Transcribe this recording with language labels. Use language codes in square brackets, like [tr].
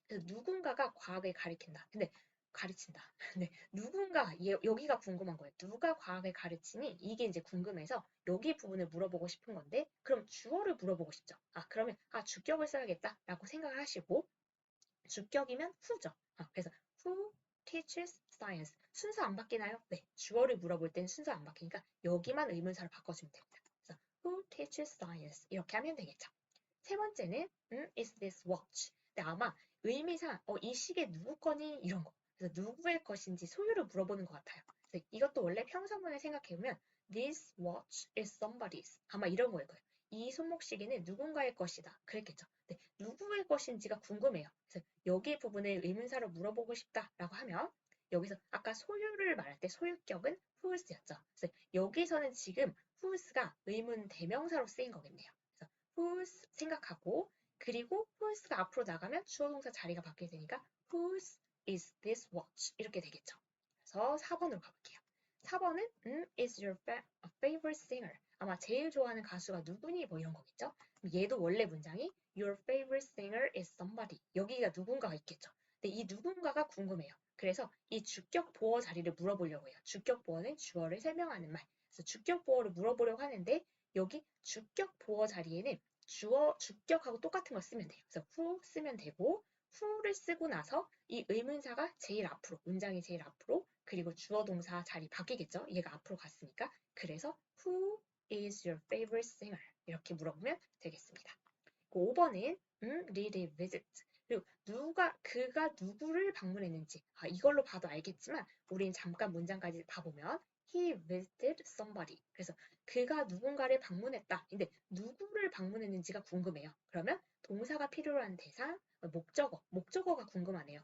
[ko] 그래서 누군가가 과학을 가르친다. 근데 가르친다. 근데 누군가 여기가 궁금한 거예요. 누가 과학을 가르치니? 이게 이제 궁금해서 여기 부분을 물어보고 싶은 건데 그럼 주어를 물어보고 싶죠. 그러면 주격을 써야겠다라고 생각을 하시고 주격이면 who죠. [en] 그래서 who teaches science. [ko] 순서 안 바뀌나요? 네. 주어를 물어볼 때는 순서 안 바뀌니까 여기만 의문사로 바꿔주면 됩니다. 그래서 [en] who teaches science [ko] 이렇게 하면 되겠죠. 세 번째는 [en] is this watch. [ko] 근데 아마 의미상 이 시계 누구 거니? 이런 거. 그래서 누구의 것인지 소유를 물어보는 것 같아요. 그래서 이것도 원래 평서문을 생각해보면 [en] this watch is somebody's. [ko] 아마 이런 거일 거예요. 이 손목시계는 누군가의 것이다. 그랬겠죠. 근데 누구의 것인지가 궁금해요. 그래서 여기 부분을 의문사로 물어보고 싶다라고 하면 여기서 아까 소유를 말할 때 소유격은 whose였죠. 그래서 여기서는 지금 whose가 의문 대명사로 쓰인 거겠네요. 그래서 whose 생각하고 그리고 whose가 앞으로 나가면 주어 동사 자리가 바뀌게 되니까 [en] whose is this watch [ko] 이렇게 되겠죠. 그래서 4번으로 가볼게요. 4번은 [en] is your favorite singer. [ko] 아마 제일 좋아하는 가수가 누구니 뭐 이런 거겠죠. 얘도 원래 문장이 [en] your favorite singer is somebody. [ko] 여기가 누군가가 있겠죠. 근데 이 누군가가 궁금해요. 그래서 이 주격 보어 자리를 물어보려고 해요. 주격 보어는 주어를 설명하는 말. 그래서 주격 보어를 물어보려고 하는데 여기 주격 보어 자리에는 주격하고 똑같은 걸 쓰면 돼요. 그래서 who 쓰면 되고 who를 쓰고 나서 이 의문사가 제일 앞으로, 문장이 제일 앞으로 그리고 주어 동사 자리 바뀌겠죠. 얘가 앞으로 갔으니까. [en] 그래서 who is your favorite singer? [ko] 이렇게 물어보면 되겠습니다. 5번은 [en] did he visit? [ko] 그리고 그가 누구를 방문했는지 이걸로 봐도 알겠지만 우리는 잠깐 문장까지 봐보면 [en] he visited somebody. [ko] 그래서 그가 누군가를 방문했다. 근데 누구를 방문했는지가 궁금해요. 그러면 동사가 필요한 대상, 목적어가 궁금하네요.